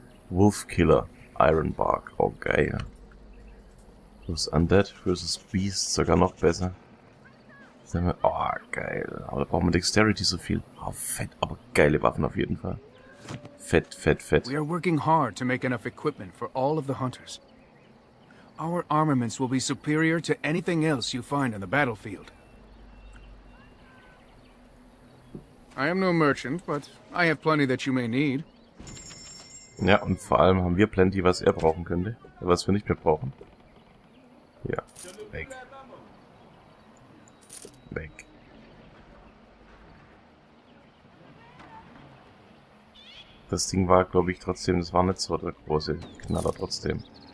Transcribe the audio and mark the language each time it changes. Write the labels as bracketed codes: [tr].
[de] Wolfkiller, Ironbark. Oh, geil. Plus Undead versus Beast, sogar noch besser. Oh, geil. Aber da braucht man Dexterity so viel. Oh, fett, aber geile Waffen auf jeden Fall. Fett, fett, fett. [en] We are working hard to make enough equipment for all of the hunters. Our armaments will be superior to anything else you find on the battlefield. I am no merchant, but I have plenty that you may need. [de] Ja, und vor allem haben wir plenty, was er brauchen könnte. Was wir nicht mehr brauchen. Ja, weg. Weg. Das Ding war, glaube ich, trotzdem, das war nicht so der große Knaller trotzdem.